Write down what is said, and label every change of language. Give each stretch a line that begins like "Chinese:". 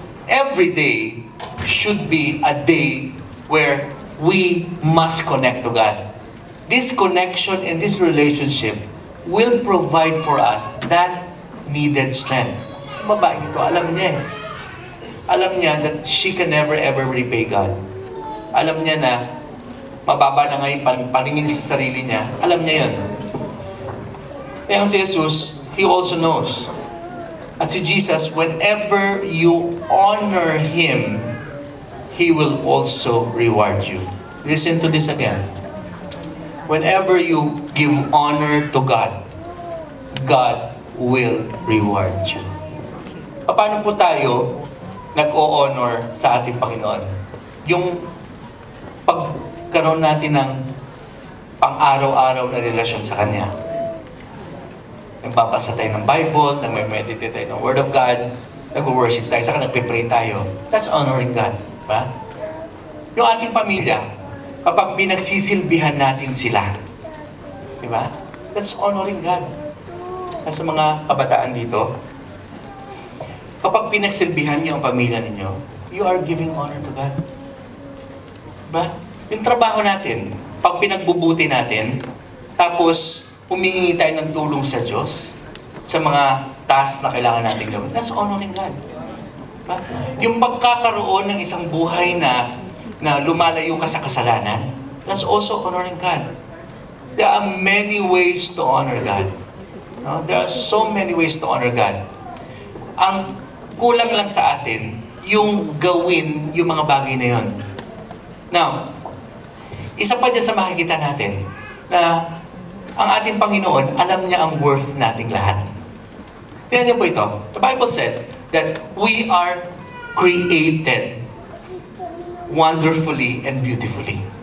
English: Every day should be a day where we must connect to God. This connection and this relationship will provide for us that needed strength.
Filipino: Yung babae nito, alam niya eh. Alam niya
English: that she can never ever repay God.
Filipino: Alam niya na mababa na ngayon paningin sa sarili niya. Alam niya yun. Kaya si Jesus,
English: He also knows.
Filipino: At si Jesus,
English: whenever you honor Him, He will also reward you. Listen to this again. Whenever you give honor to God, God will reward you.
Filipino: Paano po tayo nag-o-honor sa ating Panginoon? Yung pagkaroon natin ng pang-araw-araw na relasyon sa Kanya. Nagbabasa tayo ng Bible, nagme-meditate tayo ng Word of God, nag-worship tayo, saka nagpe-pray tayo.
English: That's honoring God.
Filipino: Diba? Yung ating pamilya, kapag pinagsisilbihan natin sila, diba? That's honoring God. Sa mga kabataan dito, kapag pinagsilbihan niyo ang pamilya ninyo,
English: you are giving honor to God.
Filipino: Diba? Yung trabaho natin, pag pinagbubuti natin, tapos humihingi tayo ng tulong sa Diyos sa mga tasks na kailangan natin gawin.
English: That's honoring God.
Filipino: Diba? Yung pagkakaroon ng isang buhay na lumalayo ka sa kasalanan,
English: that's also honoring God. There are many ways to honor God. No? There are so many ways to honor God.
Filipino: Ang kulang lang sa atin, yung gawin yung mga bagay na yun. Now, isa pa dyan sa makikita natin, na ang ating Panginoon, alam niya ang worth nating lahat. Tingnan niyo po ito.
English: The Bible said that we are created wonderfully and beautifully.